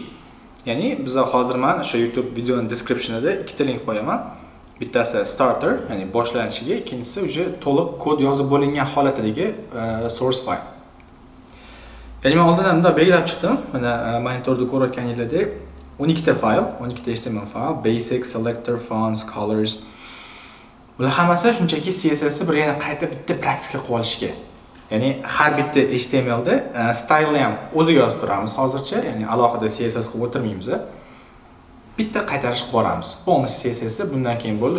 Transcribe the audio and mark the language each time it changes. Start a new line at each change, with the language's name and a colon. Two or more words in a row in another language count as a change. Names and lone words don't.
Uzbek: Ya'ni biz hozir mana shu YouTube videoning descriptionida ikkita link qo'yaman. Bittasi starter, ya'ni boshlanishiga, ikkinchisi uje to'liq kod yozib bo'lingan holatidagi source file. Ya'ni men oldindan bunda belgilab chiqdim. Mana monitorda ko'rayotganingizdek 12 ta fayl, 12 ta HTML fayl,
English: basic, selector, fonts, colors.
Uzbek: Bular hammasi shunchaki CSS ni bir yana qayta bitta praktika qilib olishga. Ya'ni har bitta HTML da style'ni ham o'zi yozib turamiz hozircha, ya'ni alohida CSS qilib o'tirmaymiz. Bitta qaytarish qilamiz. Bonus CSS bundan keyin bo'ldi.